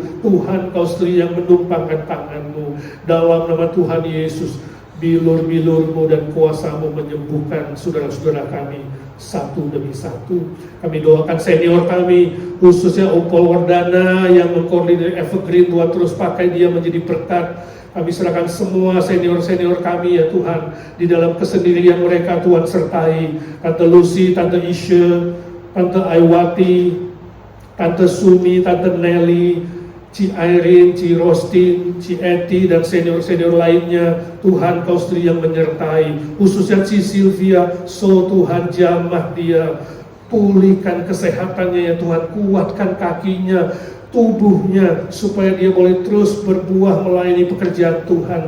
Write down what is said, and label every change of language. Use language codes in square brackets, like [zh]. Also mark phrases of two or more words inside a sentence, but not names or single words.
[id] Tuhan Kau sendiri yang menumpangkan tangan-Mu. Dalam nama Tuhan Yesus, bilur-bilur-Mu dan kuasa-Mu menyembuhkan saudara-saudara kami satu demi satu. Kami doakan senior kami, khususnya Upol Wardana yang mengkoordinir Evergreen. Tuhan terus pakai dia menjadi berkat. Kami serahkan semua senior-senior kami, ya Tuhan, di dalam kesendirian mereka. Tuhan sertai Tante Lucy, Tante Isha, Tante Aiwati, Tante Sumi, Tante Nelly, Ci Irene, Ci Rostin, Ci Eti, dan senior-senior lainnya. Tuhan Kau sendiri yang menyertai. Khususnya Ci Sylvia, Tuhan jamah dia, pulihkan kesehatannya, ya Tuhan. Kuatkan kakinya, tubuhnya, supaya dia boleh terus berbuah melayani pekerjaan Tuhan.